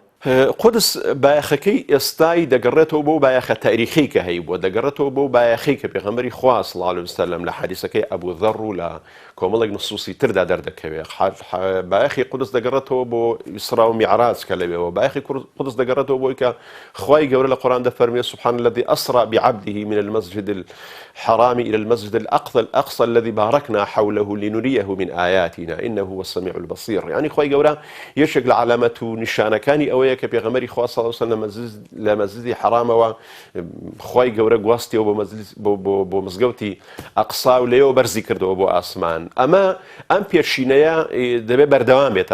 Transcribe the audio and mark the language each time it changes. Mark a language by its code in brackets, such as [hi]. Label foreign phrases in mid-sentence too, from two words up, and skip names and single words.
[ckb] قودس بایەخەکەی ئێستای دەگەڕێتەوە بۆ بایەخە تاریخی کە هەیە بۆ دەگەڕێتەوە بۆ بایەخەی کە پێغەمبەری خوا [ar] صلی الله علیه وسلم [ckb] لە حەدیثەکەی ئەبوو ذەڕ و لە کۆمەڵێک نصوصی تردا دەردەکەوێت بایەخی قودس دەگەڕێتەوە بۆ ئیسرا و میعراج کە لەوێەوە بایەخی قودس دەگەڕێتەوە بۆی کە خوای گەورە لە قورئان دەفەرمێ [ar] سبحان الذي أسرى بعبده من المسجد الحرام إلى المسجد الأقصى الذي باركنا حوله لنريه من آياتنا إنه هو السميع [ckb] البصير يعني خوای گەورە یەکێک لە علامەت و نیشانەکانی ئەوەیە کە پێغەمبەری خوا [ar] صلی الله علیه وسلم [ckb] لە مەسجدی حرامەوە خوای گەورە گواستیەوە بۆ مزگەوتی ئەقسا و لێەوە بەرزی کردەوە بۆ ئاسمان ئەم پێشینەیە دەبێت بەردەوام بێت